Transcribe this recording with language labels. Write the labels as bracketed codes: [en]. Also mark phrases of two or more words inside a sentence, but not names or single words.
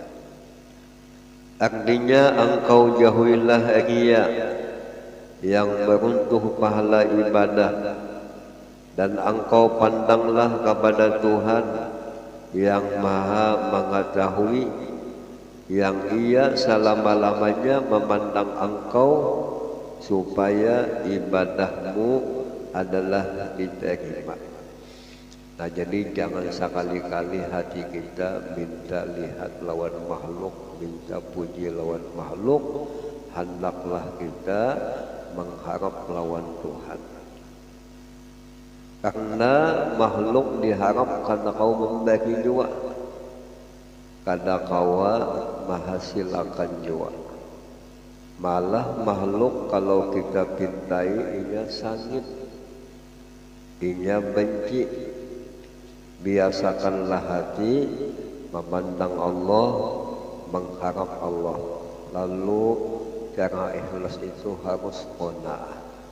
[id] Artinya engkau jauhilah riya yang meruntuh pahala ibadah, dan engkau pandanglah kepada Tuhan yang maha mengetahui, yang ia selama-lamanya memandang engkau supaya ibadahmu adalah diterima. [bjn] Nah, jadi jangan sekali-kali hati kita minta lihat lawan makhluk, minta puji lawan makhluk. Hendaklah kita mengharap lawan Tuhan, karena makhluk diharap karena kau membagi jua, kada kawa menghasilkan jua. Malah makhluk kalau kita pintai ia sangit, ia benci. [id] Biasakanlah hati memandang Allah, mengharap Allah. Lalu cara ikhlas itu harus qanaah.